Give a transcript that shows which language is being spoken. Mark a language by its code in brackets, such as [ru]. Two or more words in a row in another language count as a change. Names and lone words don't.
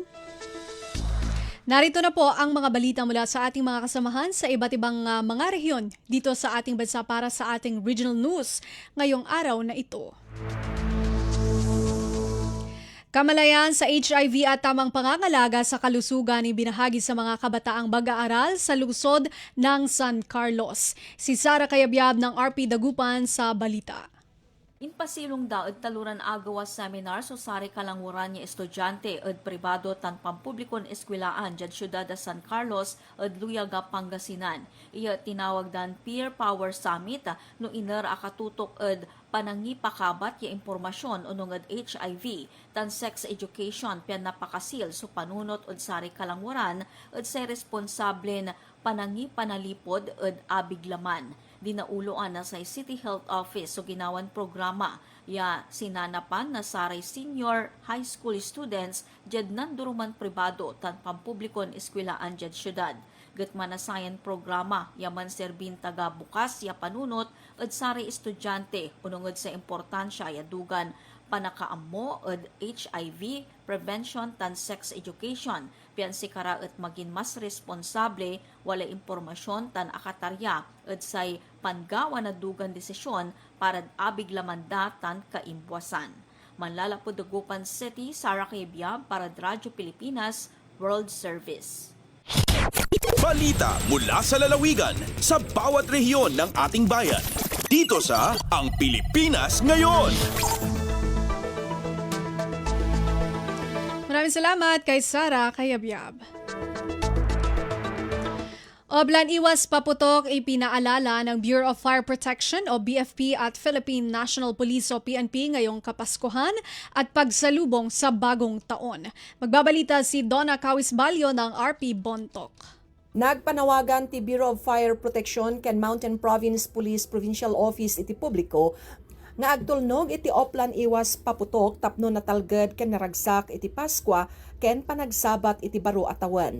[tl] Narito na po ang mga balita mula sa ating mga kasamahan sa iba't ibang mga rehiyon dito sa ating bansa para sa ating [en] regional news [tl] ngayong araw na ito. Kamalayan sa HIV at tamang pangangalaga sa kalusugan ay binahagi sa mga kabataang mag-aaral sa lungsod ng San Carlos. Si Sara Kayabyab ng RP Dagupan sa balita. [pag] Inpasilong daod taluran agawas seminar so sari kalanguran niya estudyante ed pribado tan pampublikon eskwelaan dyan syudad da San Carlos ed Luyaga, Pangasinan. Iya tinawag dan Peer Power Summit no iner akatutok ed panangipakabat ya impormasyon unong ed HIV tan [en] sex education [pag] pian napakasil so panunot ed sari kalanguran ed say responsable panangipanalipod ed abiglaman. Dinauloan na sa City Health Office so ginawan programa ya sinanapan na saray [en] senior high school students [pag] jad nanduruman pribado tan pampublikon eskwelaan jad syudad. Gatman na sayan programa yaman serbin taga bukas ya panunot ed saray estudyante unungod sa importansya ya dugan panakaammo ed [en] HIV prevention [pag] tan [en] sex education [pag] pian sikara et maging mas responsable wala impormasyon tan akatarya ed say panggawa na dugan desisyon para abig lamanda tan kaimbwasan. Manlalapod Dagupan City, Sara Kayabyab para Radyo Pilipinas World Service. [tl] Balita mula sa lalawigan sa bawat rehiyon ng ating bayan. Dito sa Ang Pilipinas Ngayon. Maraming salamat kay Sara Kayabyab. Oblan iwas paputok ipinaalala ng Bureau of Fire Protection o BFP at Philippine National Police o PNP ngayong Kapaskuhan at pagsalubong sa bagong taon. Magbabalita si Donna Cawisbalio ng RP Bontoc. [ilo] Nagpanawagan ti Bureau of Fire Protection ken Mountain Province Police Provincial Office iti publiko nga agtulnog iti oplan iwas paputok tapno natalged ken naragsak iti Paskwa ken panagsabat iti baro atawan.